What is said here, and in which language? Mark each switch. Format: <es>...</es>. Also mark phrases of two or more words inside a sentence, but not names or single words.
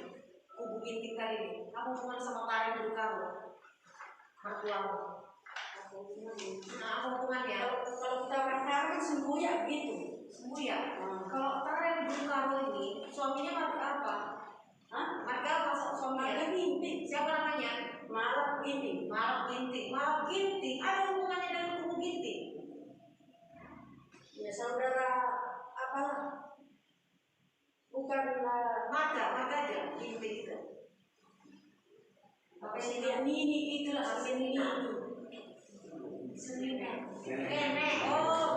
<id>Kubu Ginting tadi ini? Apa hubungannya sama Taren Berukaro? Mertuamu? Nah, apa hubungannya? Kalau kita orang Arab kan sembuh ya gitu. Sembuh ya? Kalau Taren Berukaro ini suaminya pakai apa? Ginting. Marok Ginting. Marok Ginting. Ada hubungannya dengan kubu Ginting? Ya saudara apalah, bukan Mata aja Ginting itu. apa sih dia Nini itulah si Nini. Nenek. Oh.</id>